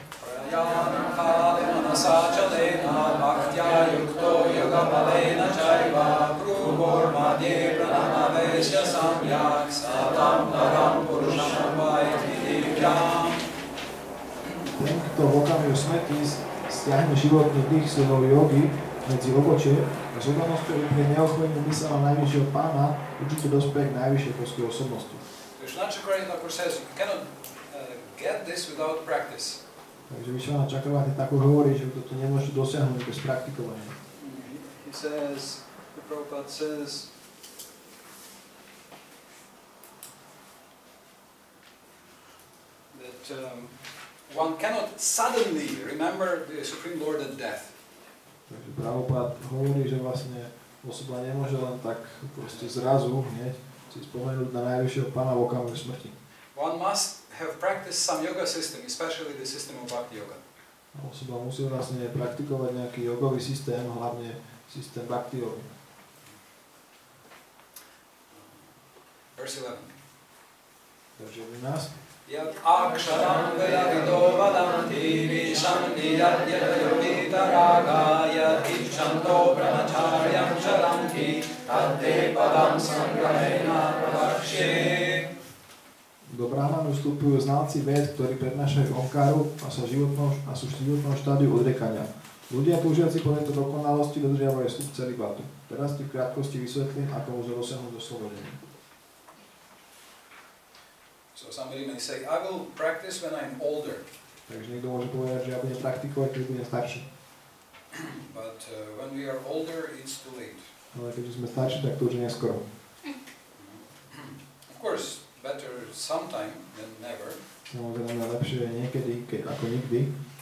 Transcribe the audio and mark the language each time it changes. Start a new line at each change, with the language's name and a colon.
Sanskrit: Prayana kalena sačalena bhaktya yukto yoga balena chaiva prubor madhye pranamavesya samyak satam param purusham vaiti divyam.
Slovak: Ten, kto v okamihu smrti stiahne životný dých svojho jogy medzi obočie a s oddanosťou úplne neochvejne mysel na najvyššieho pána určite dospeje k najvyššej božskej osobnosti.
English: Krishna Chakravarti says you cannot get this without practice.
Slovak: Takže Vishvanath Chakravarti tak už hovorí, že toto nemôžete dosiahnuť bez praktikovania.
English: He says, the Prabhupada says, that one cannot suddenly remember the Supreme Lord at death.
Slovak: Takže Prabhupada hovorí, že vlastne osoba nemôže len tak proste zrazu hneď si spomenúť na najvyššieho pána v okamihu smrti.
English: One must have practiced some yoga system, especially the system of Bhakti Yoga.
Slovak: Osoba musí vlastne praktikovať nejaký jogový systém, hlavne systém Bhakti Yoga.
English: Verse 11.
Slovak: Takže 11.
Sanskrit: Yat aksharam vedavido vadanti vishanti yat yadayogita raga yat ichanto brahmacharyam charanti tatte padam sangramena pravakshe.
Slovak: Do Brahmanu vstupujú znalci ved, ktorí prednášajú omkáru a sú v životnom štádiu odrekania. Ľudia túžiaci po tejto dokonalosti dodržiavajú vstup celibátu. Teraz ti v krátkosti vysvetlím, ako môže dosiahnuť oslobodenie.
English: So somebody may say, I will practice when I'm older.
Slovak: Takže niekto môže povedať, že ja budem praktikovať, keď budem starší.
English: But when we are older, it's too late.
Slovak: Ale keď sme starší, tak to už je neskoro.
English: Of course, better sometime than never.
Slovak: Samozrejme, lepšie je niekedy, ako nikdy.